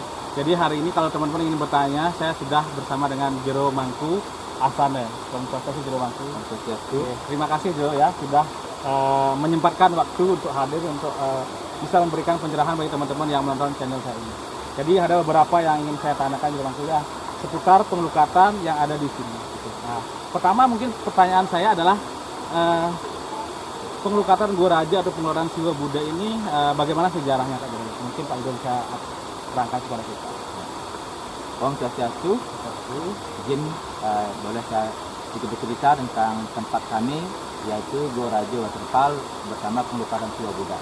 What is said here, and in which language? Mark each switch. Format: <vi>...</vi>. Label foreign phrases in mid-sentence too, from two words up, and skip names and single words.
<id>Jadi hari ini kalau teman-teman ingin bertanya, saya sudah bersama dengan Jero Mangku Asane. Selamat Jero Mangku. Terima kasih Jero ya sudah menyempatkan waktu untuk hadir untuk bisa memberikan pencerahan bagi teman-teman yang menonton channel saya ini. Jadi ada beberapa yang ingin saya tanyakan Jero Mangku ya seputar pengelukatan yang ada di sini. Nah, pertama mungkin pertanyaan saya adalah pengelukatan Gua Raja atau pengelukatan Siwa Buddha ini bagaimana sejarahnya Kak Jero? Mungkin Pak Jero bisa terangkan kepada kita.</id> <sa>Om Swastiastu,</sa> <id>izin boleh saya sedikit bercerita tentang tempat kami yaitu Gua Raja Waterfall bersama pengelukatan Siwa Buddha.</id>